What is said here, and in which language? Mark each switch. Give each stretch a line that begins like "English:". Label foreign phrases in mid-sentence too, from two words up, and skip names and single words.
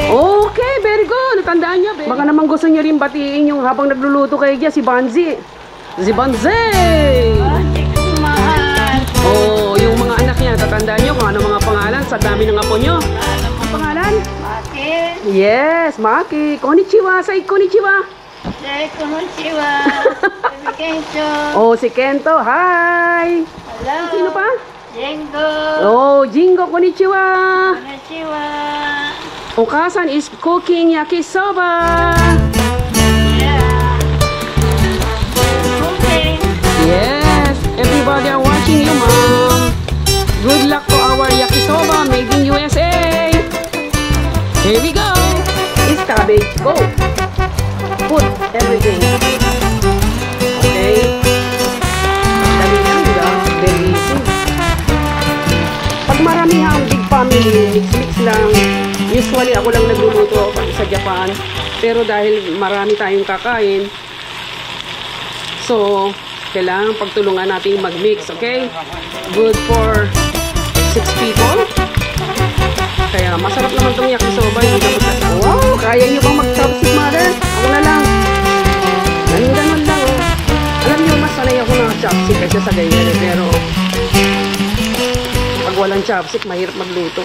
English: Okay, very good.
Filipino: Natandaan niya. Baka naman gusto niyo rin batiin yung habang nagluluto kayo dyan, si Banzi. Si Banzi! Bakit ko mahal? Oh, yung mga niya. Tatandaan nyo kung ano mga pangalan sa dami ng apo nyo. Ang pangalan? Bakit?
English: Yes, Maki.
Japanese: Konnichiwa. Say konnichiwa. Konnichiwa. Kento.
Filipino: Oh, si Kento. Hi.
English: Hello.
Filipino: Sino pa? Jengo. Oh, Jingo.
Japanese: Konnichiwa. Konnichiwa.
English: Okasan is cooking yakisoba. Yeah. Okay. Yes, everybody are watching you, Mom. Good luck to our yakisoba made in USA. Here we go. It's cabbage. Go. Put everything. Okay.
Filipino: Dali lang, diba?
English: Very easy.
Filipino: Pag maramihan,
English: big family,
Filipino: mix-mix lang. Usually, ako lang nagluluto sa Japan. Pero dahil marami tayong kakain, so, kailangan pagtulungan natin mag-mix, okay?
English: Good for 6 people.
Filipino: Kaya masarap naman itong yakisoba. Hindi ka magkasama. Wow! Kaya nyo bang mag-chopstick, mother? Ako na lang. Ganun lang, oh. Alam nyo, mas sanay ako ng chopstick kaysa sa ganyan. Pero, pag walang chopstick, mahirap magluto.